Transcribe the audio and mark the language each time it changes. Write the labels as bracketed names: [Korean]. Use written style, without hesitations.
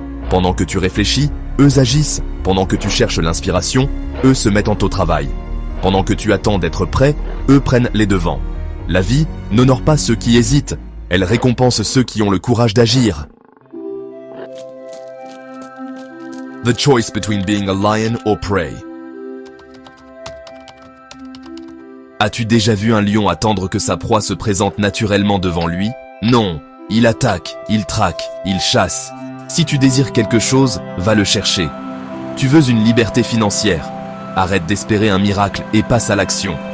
[French] Pendant que tu réfléchis, eux agissent, pendant que tu cherches l'inspiration, eux se mettent au travail. Pendant que tu attends d'être prêt, eux prennent les devants. La vie n'honore pas ceux qui hésitent, elle récompense ceux qui ont le courage d'agir. [English] The choice between being a lion or prey. [French] As-tu déjà vu un lion attendre que sa proie se présente naturellement devant lui? Non, il attaque, il traque, il chasse. Si tu désires quelque chose, va le chercher. Tu veux une liberté financière? Arrête d'espérer un miracle et passe à l'action.